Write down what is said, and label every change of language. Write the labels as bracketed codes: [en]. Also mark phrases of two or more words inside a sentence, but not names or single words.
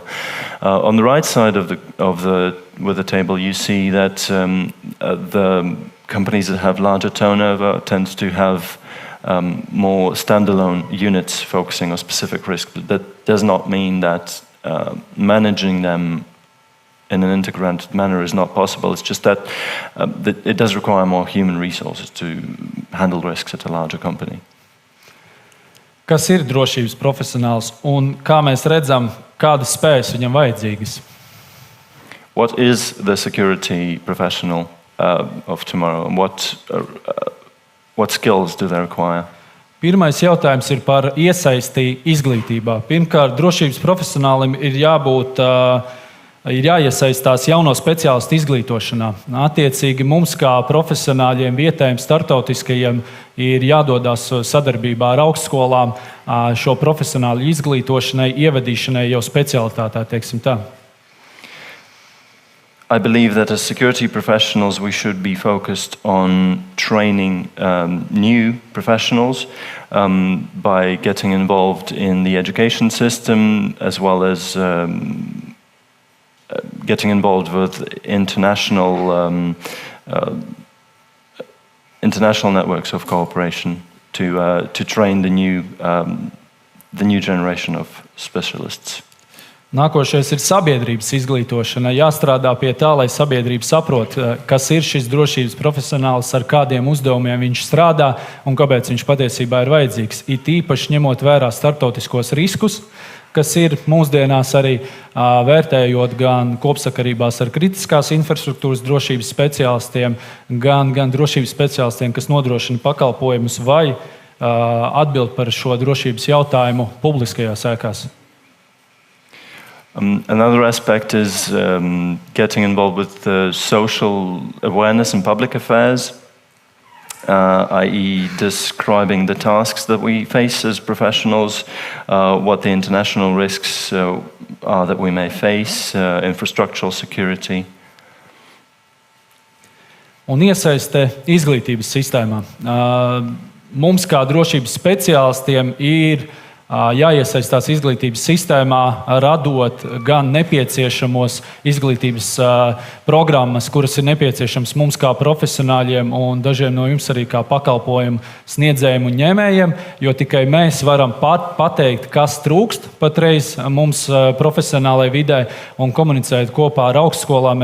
[en] On the right side with the table, you see that the companies that have larger turnover tend to have more standalone units focusing on specific risks. But that does not mean that managing them in an integrated manner is not possible. It's just that it does require more human resources to handle risks at a larger company. [lv] Kas ir drošības profesionāls un kā mēs redzam, kādas spējas viņam vajadzīgas? [en] What is the security professional of tomorrow, and what skills do they require? [lv] Pirmais jautājums ir par iesaisti izglītībā. Pirmkārt, drošības profesionālim ir jāiesaistās jauno speciālistu izglītošanā. Attiecīgi mums, kā profesionāļiem, vietējiem, startautiskajiem, ir jādodas sadarbībā ar augstskolām šo profesionāļu izglītošanai, ievedīšanai jau specialitātē, teiksim tā. [en] I believe that as security professionals, we should be focused on training new professionals by getting involved in the education system, as well as getting involved with international networks of cooperation to train the new generation of specialists. [lv] Nākošais ir sabiedrības izglītošana. Jāstrādā pie tā, lai sabiedrība saprot, kas ir šis drošības profesionāls, ar kādiem uzdevumiem viņš strādā un kāpēc viņš patiesībā ir vajadzīgs. It īpaši ņemot vērā starptautiskos riskus, kas ir mūsdienās arī vērtējot gan kopsakarībās ar kritiskās infrastruktūras drošības speciālistiem, gan drošības speciālistiem, kas nodrošina pakalpojumus vai atbild par šo drošības jautājumu publiskajās ēkās. [en] Another aspect is getting involved with social awareness and public affairs, i.e. describing the tasks that we face as professionals, what the international risks are that we may face, infrastructural security. [lv] Un iesaiste izglītības sistēmā. Mums kā drošības speciālistiem ir jāiesaistās izglītības sistēmā, radot gan nepieciešamos izglītības programmas, kuras ir nepieciešams mums kā profesionāļiem un dažiem no jums arī kā pakalpojumu sniedzējiem un ņēmējiem, jo tikai mēs varam pateikt, kas trūkst patreiz mums profesionālajai vidē un komunicēt kopā ar augstskolām.